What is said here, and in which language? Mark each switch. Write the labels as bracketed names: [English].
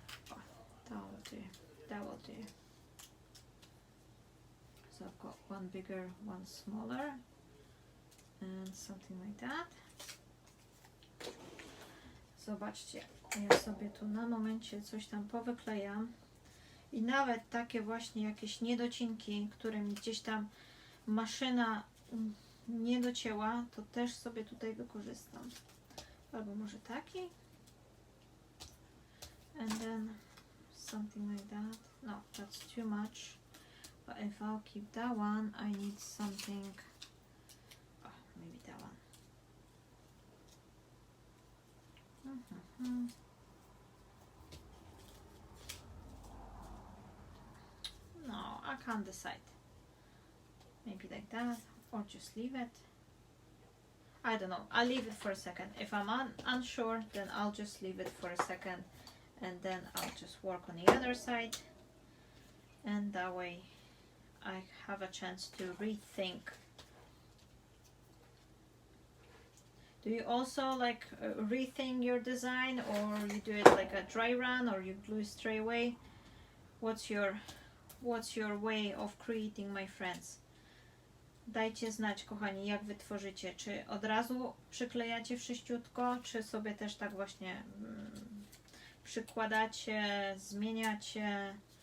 [English] Oh, that will do. That will do. So I've got one bigger, one smaller, and something like that. [Polish] Zobaczcie, ja sobie tu na momencie coś tam powyklejam i nawet takie właśnie jakieś niedocinki, które mi gdzieś tam maszyna nie docięła, to też sobie tutaj wykorzystam. Albo może taki. [English] And then something like that. No, that's too much. But if I'll keep that one, I need something. Oh, maybe that one. No, I can't decide. Maybe like that, or just leave it. I don't know. I'll leave it for a second. If I'm unsure, then I'll just leave it for a second, and then I'll just work on the other side, and that way I have a chance to rethink. Do you also like rethink your design, or you do it like a dry run, or you glue straight away? What's your way of creating, my friends? [Polish] Dajcie znać, kochani, jak wy tworzycie. Czy od razu przyklejacie wszyściutko, czy sobie też tak właśnie przykładacie, zmieniacie?